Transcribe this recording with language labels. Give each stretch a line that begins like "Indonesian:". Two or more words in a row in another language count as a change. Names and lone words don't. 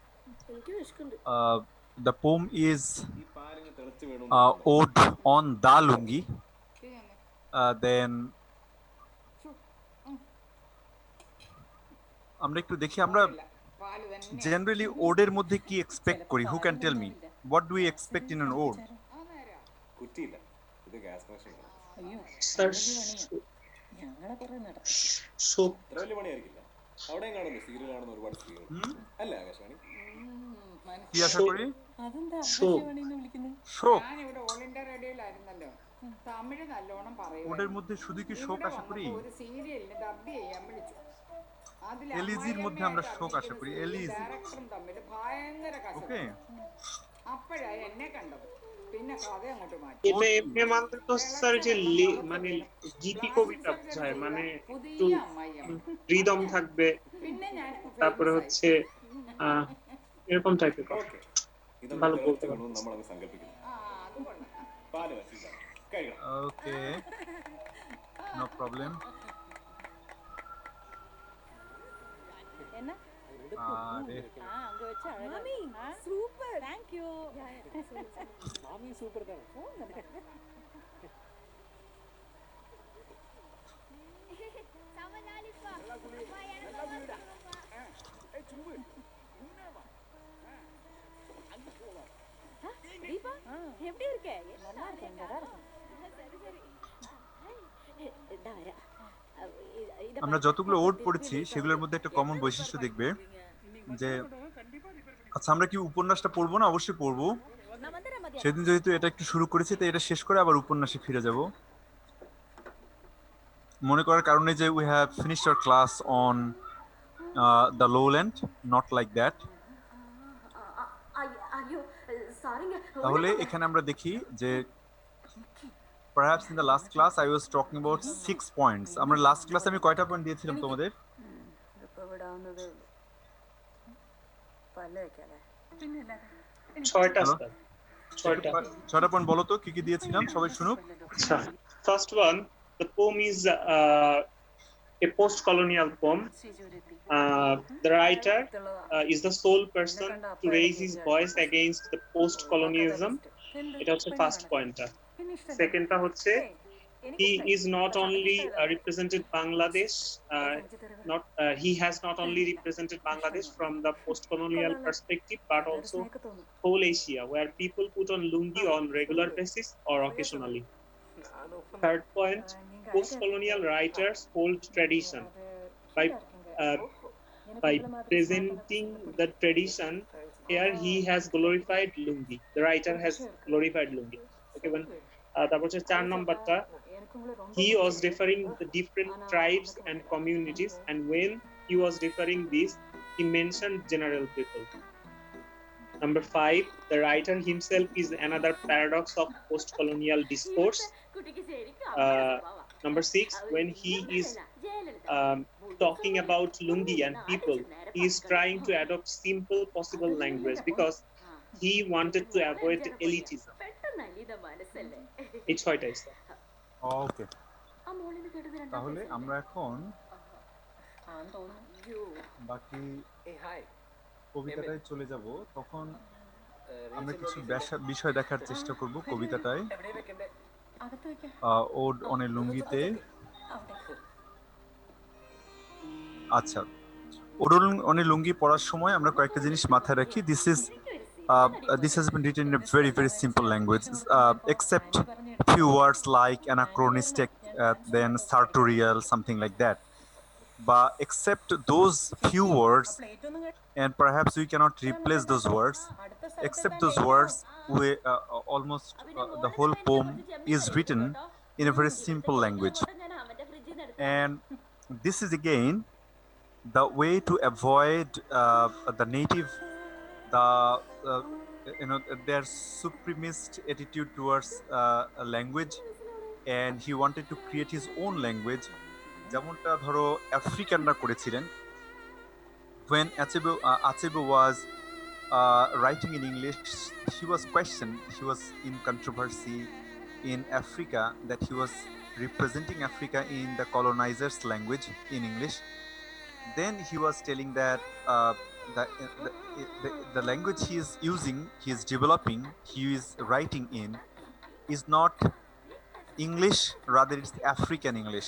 English: The poem is ode on the lungi.
Bangla: দেন আমরা একটু দেখি, আমরা জেনারেলি ওডের মধ্যে কি এক্সপেক্ট করি?
English: Who can tell me, what do we expect in an ode?
Bangla: স্যার শোক। কি আশা শোক। করি? শোক। শোক।
Malayalam: തമിഴ് നല്ലോണം
Bangla: ওদের
Malayalam: പറയുമായിരുന്നു.
Bangla: মধ্যে শুধু কি শোক
Malayalam: ഇവിടെ
Bangla: আশা করি?
Malayalam: വന്നപ്പോ ഒരു സീരിയലിന് ഡബ് ചെയ്യാൻ വിളിച്ചു. അതിൽ
Bangla: এলিজির মধ্যে আমরা
Malayalam: അമ്മായിയമ്മയായിട്ട്
Bangla: শোক আশা
Malayalam: അഭിനയിക്കുന്ന
Bangla: করি,
Malayalam: സ്ത്രീയും
Bangla: এলিজি।
Malayalam: ഡയറക്ടറും തമ്മിൽ ഭയങ്കര
Bangla: ওকে,
Malayalam: കശപിശ. അപ്പോഴാ എന്നെ കണ്ടത്. പിന്നെ കഥ അങ്ങോട്ട് മാറ്റി.
Bangla: এটা ওকে। এমনি মানতে তো স্যার যে
Malayalam: തിളച്ച വെള്ളം
Bangla: মানে
Malayalam: മുഖത്ത് വീണു.
Bangla: গীতি
Malayalam: പ്ലാസ്റ്റിക്
Bangla: কবিতা
Malayalam: സർജറി
Bangla: বোঝায়,
Malayalam: ചെയ്ത
Bangla: মানে একটু
Malayalam: പുതിയ അമ്മായിയമ്മ.
Bangla: রিদম থাকবে,
Malayalam: പിന്നെ ഞാൻ
Bangla: তারপরে
Malayalam: ഫേമസ് ആയി.
Bangla: হচ্ছে আহ এরকম টাইপের কথা
Malayalam: ഓക്കെ ഇതൊന്ന്
Bangla: ভালো
Malayalam: നേരത്തെ
Bangla: বলতে
Malayalam: കൊണ്ടുവന്ന്
Bangla: পারতেছি।
Malayalam: നമ്മളങ്ങ് സങ്കല്പിക്കുന്നു ആ അത് കൊള്ളാം. പാല് വച്ചില്ല കഴിക്കണം
English: Okay, no problem.
Tamil: என்ன
Bangla: আরে
Tamil: அங்க வச்சு மாமி சூப்பர்
English: thank you
Tamil: மாமி சூப்பர் தான் தீபா எப்படி இருக்க நல்லா இருக்கேன் இங்கதான் இருக்கேன் இந்தா வரேன். இத
Bangla: আমরা যতগুলো ওড পড়েছি সেগুলোর মধ্যে একটা কমন বৈশিষ্ট্য দেখবে যে, আচ্ছা আমরা কি উপন্যাসটা পড়বো না? অবশ্যই পড়বো।
Tamil: நான் வந்துடுறேன் மதியம்.
Bangla: সেদিন যেহেতু এটা একটু শুরু করেছি, তাই এটা শেষ করে আবার উপন্যাসে ফিরে যাব। মনে করার কারণে যে
English: we have finished our class on the lowland, not like that.
Tamil: ஐயோ சாரிங்க.
Bangla: তাহলে এখানে আমরা দেখি যে
English: perhaps in the last class I was talking about 6 points.
Bangla: আমরা লাস্ট ক্লাসে আমি কয়টা পয়েন্ট দিয়েছিলাম তোমাদের?
Malayalam: ഇപ്പൊ വിടാവുന്നതേ ഉള്ളൂ പല്ല് വെക്കാല്ലേ
Bangla: ছয়টা হ্যালো? স্যার, ছয়টা। ছয়টা পয়েন্ট বলো তো কি কি দিয়েছিলাম, সবাই শুনুক।
English: আচ্ছা, first one, the poem is a post-colonial poem. The writer is the sole person to raise his voice against the post-colonialism.
Bangla: এটা হচ্ছে ফার্স্ট পয়েন্টটা। সেকেন্ডটা হচ্ছে
English: he is not only represented Bangladesh, he has not only represented Bangladesh from the post-colonial perspective, but also whole Asia, where people put on lungi on regular basis or occasionally. Third point, post-colonial writers hold tradition. By presenting the tradition, here he has glorified lungi. The writer has glorified lungi.
Bangla: Okay, তারপর হচ্ছে 4 নম্বরটা,
English: he was referring the different tribes and communities, and when he was referring this, he mentioned general people. Number 5, the writer himself is another paradox of post-colonial discourse. Number 6, when he is talking about lungi and people, he is trying to adopt simple possible language because he wanted to avoid elitism.
Bangla: এই ছয়টাই স্যার। ওকে, তাহলে আমরা এখন বাকি কবিতাটায় চলে যাব। তখন আমরা কিছু বিষয় দেখার চেষ্টা করব কবিতাটায়। ওড অনে লুঙ্গিতে, আচ্ছা ওড অনে লুঙ্গি পড়ার সময় আমরা কয়েকটা জিনিস মাথায় রাখি।
English: This has been written in a very, very simple language, except few words like anachronistic, then sartorial, something like that. But except those few words, and perhaps we cannot replace those words, except those words, we almost the whole poem is written in a very simple language. And this is again the way to avoid the native, their supremacist attitude towards a language, and he wanted to create his own language.
Bangla: যেমনটা ধরো আফ্রিকানরা করেছিলেন।
English: When Achebe was writing in English, he was questioned, he was in controversy in Africa that he was representing Africa in the colonizers' language in English. Then he was telling that the language he is using, he is developing, he is writing in, is not English, rather it's African English.